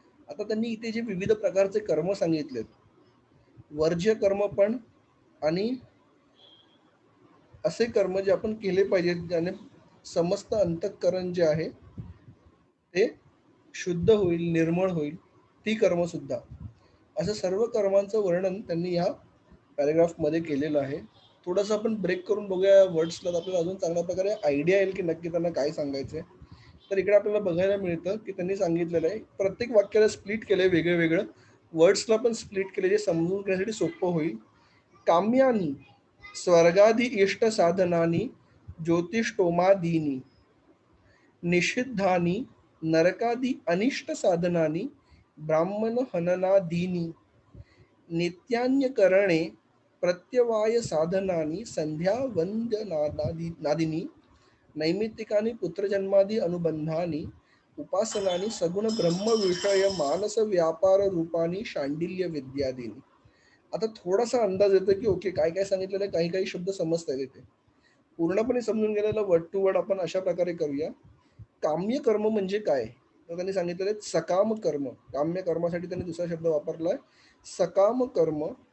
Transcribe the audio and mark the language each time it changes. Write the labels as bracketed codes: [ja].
[mr] आता त्यांनी इथे जे विविध प्रकारचे कर्म सांगितलेत, वर्ज्य कर्म पण आणि असे कर्म जे आपण केले पाहिजेत ज्याने समस्त अंतःकरण जे आहे ते शुद्ध होईल, निर्मळ होईल, ती कर्म सुद्धा, असं सर्व कर्मांचं वर्णन त्यांनी या पॅरेग्राफ मध्ये केलेलं आहे. थोडंसं आपण ब्रेक करून बघूया वर्ड्सला, तर आपल्याला अजून चांगल्या प्रकारे आयडिया येईल की नक्की त्यांना काय सांगायचंय. तर इकडे आपल्याला बघायला मिळतं की त्यांनी सांगितलेलं आहे प्रत्येक वाक्याला स्प्लिट केलंय वेगळं वेगळं, वर्ड्सला पण स्प्लिट केले जे समजून घेण्यासाठी सोपं होईल. [sa] काम्यानी स्वर्गादी इष्ट साधनानी ज्योतिष्टोमादीनी निषिद्धानी नरकादी अनिष्ट साधनानी ब्राह्मण हननादीनी नित्यान्यकरणे प्रत्यवाय साधनानी संध्या वंदनादीनी नैमित्तिकानि पुत्रजन्मादी अनुबंधानी उपासनानी सगुण ब्रह्म विषय मानस व्यापार रूपानी शांडिल्य विद्यादीनी. [mr] आता थोडासा अंदाज येतो की ओके काय काय सांगितलेलं, काही काही शब्द समजता येते. पूर्णपणे समजून गेलेलं वर्ड टू वर्ड आपण अशा प्रकारे करूया. काम्य कर्म म्हणजे काय, तर त्यांनी सांगितलेलं आहे सकाम कर्म. काम्य कर्मासाठी त्यांनी दुसरा शब्द वापरलाय सकाम कर्म.